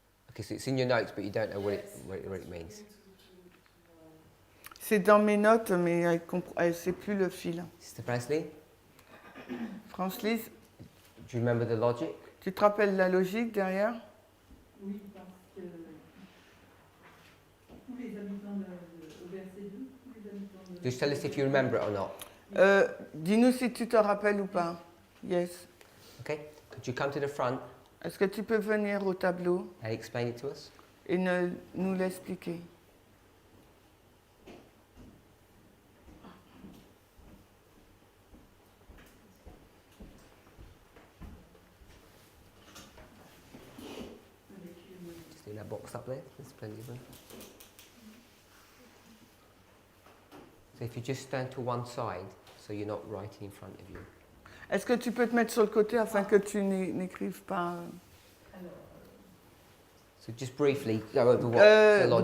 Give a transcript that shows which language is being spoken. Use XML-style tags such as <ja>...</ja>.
<en>Okay, so it's in your notes, but you don't know what it means.</en> <fr>C'est dans mes notes, mais elle ne sait plus le fil.</fr> <en>Sister Presley, France-Lise, do you remember the logic?</en> <fr>tu te rappelles la logique derrière? Oui, parce que tous les habitants au verset 2, tous les habitants de...</fr> <en>Just tell us if you remember it or not.</en> <fr>Dis-nous si tu te rappelles ou pas.</fr> <en>Yes. Okay? Could you come to the front</en> <fr>Est-ce que tu peux venir au tableau</fr> <en>and explain it to us?</en> <fr>et nous l'expliquer?</fr> <en>box up there. There's plenty of room. So if you just stand to one side, so you're not right in front of you.</en> <fr>Est-ce que tu peux te mettre sur le côté afin que tu n'écrives pas Alors,</fr> <en>So just briefly go over what the logic.</en>